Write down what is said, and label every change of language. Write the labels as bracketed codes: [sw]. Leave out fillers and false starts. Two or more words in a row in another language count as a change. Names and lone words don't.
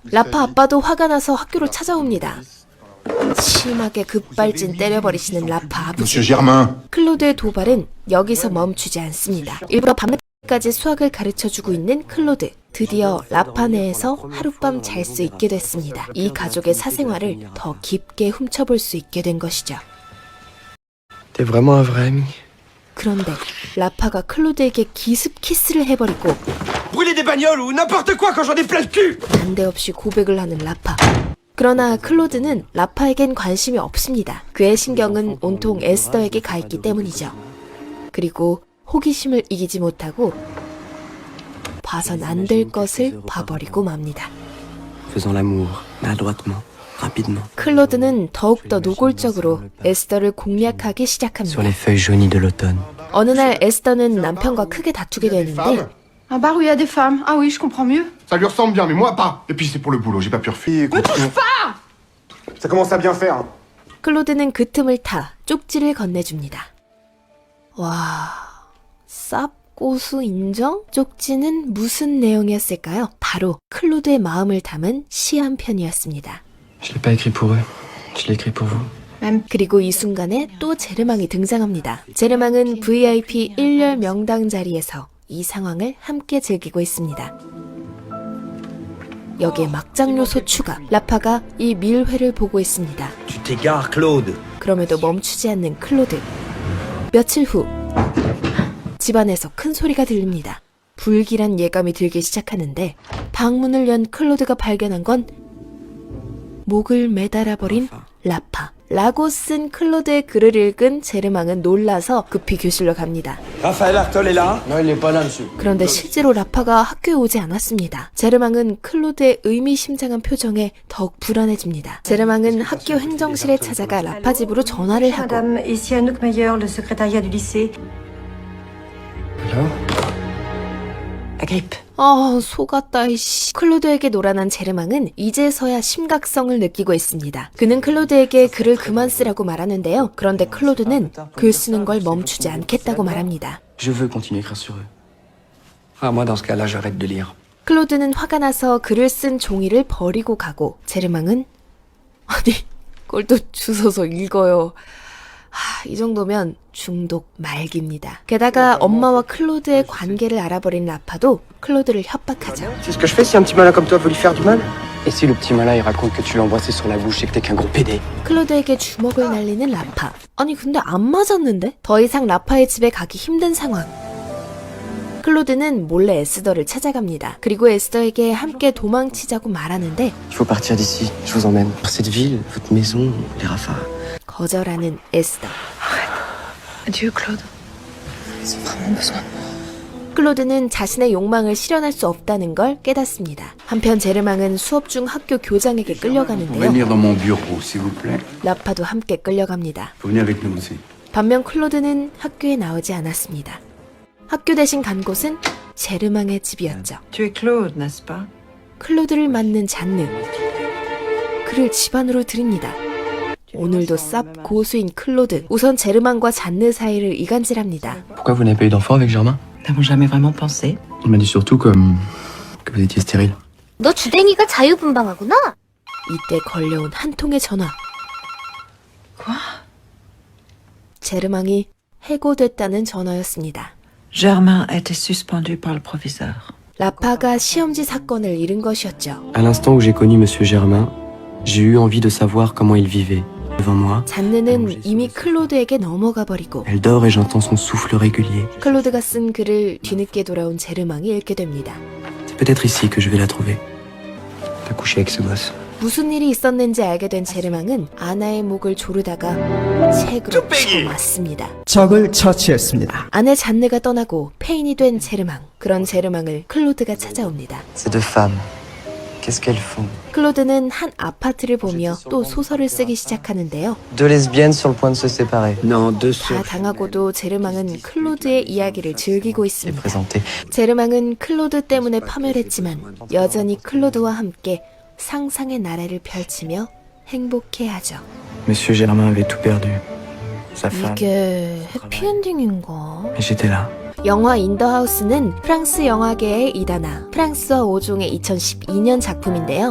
[ko] 라파 아빠도 화가 나서 학교로 찾아옵니다. 심하게 급발진 때려버리시는 라파 아버지. [fr] Monsieur Germain. [ko] 클로드의 도발은 여기서 멈추지 않습니다. 일부러 밤늦게까지 수학을 가르쳐주고 있는 클로드. 드디어 라파 내에서 하룻밤 잘 수 있게 됐습니다. 이 가족의 사생활을 더 깊게 훔쳐볼 수 있게 된 것이죠. [fr] T'es vraiment un vrai ami? [ko] 그런데 라파가 클로드에게 기습 키스를 해버리고 [fr] Brûler des bagnoles ou n'importe quoi quand j'en ai plein le cul. [ko] 난데없이 고백을 하는 라파. 그러나 클로드는 라파에겐 관심이 없습니다. 그의 신경은 온통 에스더에게 가 있기 때문이죠. 그리고 호기심을 이기지 못하고 봐선 안 될 것을 봐버리고 맙니다. [fr] Faisant l'amour, maladroitement, rapidement. [ko] 클로드는 더욱더 노골적으로 에스더를 공략하기 [fr] Sur [ko] 시작합니다. [fr] les feuilles jaunies de l'automne. [ko] 어느 날 에스더는 남편과 크게 다투게 되는데 [fr] Un bar où il y a des femmes. Ah oui, je comprends mieux. Ça lui ressemble bien, mais moi pas. Et puis c'est pour le boulot, j'ai pas pu refuser. Ne touche pas. Ça commence à bien faire. [ko] 클로드는 그 틈을 타 쪽지를 건네줍니다. 와... 쌉고수 인정? 쪽지는 무슨 내용이었을까요? 바로 클로드의 마음을 담은 시 한 편이었습니다. [fr] Je l'ai pas écrit pour eux. Je l'ai écrit pour vous. Même [ko] 그리고 이 순간에 또 제르망이 등장합니다. 제르망은 VIP 1열 명당 자리에서 이 상황을 함께 즐기고 있습니다. 여기에 막장 요소 추가. 라파가 이 밀회를 보고 있습니다. [fr] Tu t'égares, Claude. [ko] 그럼에도 멈추지 않는 클로드. 며칠 후 집안에서 큰 소리가 들립니다. 불길한 예감이 들기 시작하는데 방문을 연 클로드가 발견한 건 목을 매달아버린 라파. 라고 쓴 클로드의 글을 읽은 제르망은 놀라서 급히 교실로 갑니다. [fr] Raphaël Artol est là? Non, il est pas là, monsieur. [ko] 그런데 실제로 라파가 학교에 오지 않았습니다. 제르망은 클로드의 의미심장한 표정에 더욱 불안해집니다. 제르망은 학교 행정실에 찾아가 라파 집으로 전화를 하고 [fr] Madame, ici Anouk Meyer, le secrétariat du lycée. Agrippe. [ko] 속았다 이씨. 클로드에게 놀아난 제르망은 이제서야 심각성을 느끼고 있습니다. 그는 클로드에게 글을 그만 쓰라고 말하는데요. 그런데 클로드는 글 쓰는 걸 멈추지 않겠다고 말합니다. [fr] Je veux continuer à écrire sur eux. Ah, moi, dans ce cas-là, j'arrête de lire. [ko] 클로드는 화가 나서 글을 쓴 종이를 버리고 가고 제르망은 아니 그걸 또 주워서 읽어요. 이 정도면 중독 말기입니다. 게다가 엄마와 클로드의 관계를 알아버린 라파도 클로드를 협박하죠. [fr] C'est ce que je fais si un petit malin comme toi veut lui faire du mal? Et si le petit malin il raconte que tu l'as embrassé sur la bouche et que t'es qu'un gros pédé? [ko] 클로드에게 주먹을 날리는 라파. 아니 근데 안 맞았는데? 더 이상 라파의 집에 가기 힘든 상황. 클로드는 몰래 에스더를 찾아갑니다. 그리고 에스더에게 함께 도망치자고 말하는데 [fr] Il faut partir d'ici, je vous emmène. Cette ville, votre maison, les rafales. [ko] 거절하는 에스더. [fr] Adieu, Claude. [ko] 클로드는 자신의 욕망을 실현할 수 없다는 걸 깨닫습니다. 한편 제르망은 수업 중 학교 교장에게 끌려가는데요. [fr] Venir dans mon bureau, s'il vous plaît. [ko] 라파도 함께 끌려갑니다. [fr] Vous venez avec nous aussi. [ko] 반면 클로드는 학교에 나오지 않았습니다. 학교 대신 간 곳은 제르망의 집이었죠. [fr] Tu es Claude, n'est-ce pas? [ko] 클로드를 맞는 잔느. 그를 집안으로 들입니다. 오늘도 쌉 고수인 클로드. 우선 제르망과 잔느 사이를 이간질합니다. [fr] Pourquoi vous n'avez pas eu d'enfant avec Germain? Nous n'avons jamais vraiment pensé. Il m'a dit surtout que vous étiez stérile. [ko] 너 주댕이가 자유분방하구나? 이때 걸려온 한 통의 전화. 제르망이 해고됐다는 전화였습니다. [fr] Germain a été suspendu par le proviseur. [ko] 라파가 시험지 사건을 잃은 것이었죠. [fr] À l'instant où j'ai connu Monsieur Germain, j'ai eu envie de savoir comment il vivait. Devant moi, [ko] 잔느는 이미 클로드에게 넘어가 버리고 [fr] elle dort et j'entends son souffle régulier. [ko] 클로드가 쓴 글을 뒤늦게 돌아온 제르망이 읽게 됩니다. [fr] C'est peut-être ici que je vais la trouver. T'as couché avec ce gosse. [ko] 무슨 일이 있었는지 알게 된 제르망은 아나의 목을 조르다가 책으로 쳐맞습니다. 적을 처치했습니다. 아내 잔느가 떠나고 폐인이 된 제르망. 그런 제르망을 클로드가 찾아옵니다. [fr] Ces deux femmes, qu'est-ce qu'elles font? [ko] 클로드는 한 아파트를 보며 또 소설을 쓰기 시작하는데요. [fr] Deux lesbiennes sur le point de se séparer. Non, deux [ko] 다 당하고도 제르망은 클로드의 이야기를 즐기고 [fr] Et [ko] 있습니다. [fr] présenté. [ko] 제르망은 클로드 때문에 파멸했지만 여전히 클로드와 함께 상상의 나래를 펼치며 행복해하죠. [fr] Monsieur Germain avait tout perdu. Sa femme. [ko] 이게 해피엔딩인가? [fr] Et j'étais là. [ko] 영화 인더하우스는 프랑스 영화계의 이다나 프랑스와 5종의 2012년 작품인데요.